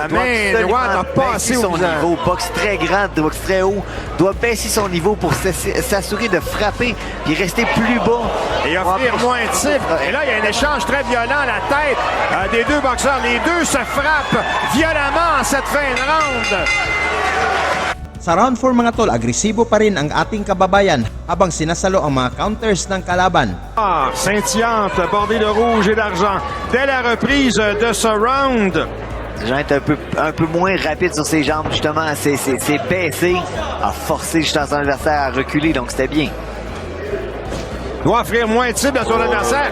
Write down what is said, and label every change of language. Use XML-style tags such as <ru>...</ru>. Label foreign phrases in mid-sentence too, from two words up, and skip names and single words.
<fr>passer son niveau. Boxe très grand, boxe très haut. Doit baisser son niveau pour s'assurer de frapper et rester plus bas. Et offrir moins de titres. Et là, il y a un échange très violent à la tête des deux boxeurs. Les deux se frappent violemment en cette fin de round.</fr> <tl>Sa round 4 mga tol, agresibo pa rin ang ating kababayan habang sinasalo ang mga counters ng kalaban.</tl> <fr>Scintillante, bordée de rouge et d'argent. Dès la reprise de ce round. Jean est un peu moins rapide sur ses jambes, justement. C'est baissé, a forcé justement son adversaire à reculer, donc c'était bien. Doit offrir moins de cibles à son adversaire.</fr>